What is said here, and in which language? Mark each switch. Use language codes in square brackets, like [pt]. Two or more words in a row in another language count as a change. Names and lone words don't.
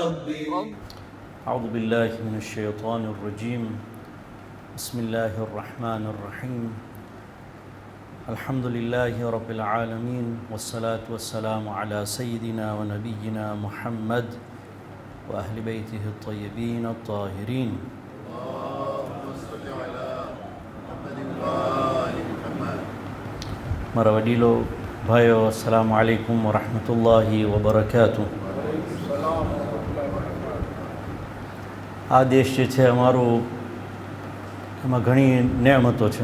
[ar] أعوذ بالله من الشيطان الرجيم بسم الله الرحمن الرحيم الحمد لله رب العالمين والصلاة والسلام على سيدنا ونبينا محمد وأهل بيته الطيبين الطاهرين [gu] મારા વડીલો ભાઈઓ [ar] السلام عليكم ورحمة الله وبركاته. [gu] આ દેશ જે છે અમારું, એમાં ઘણી નેમતો છે.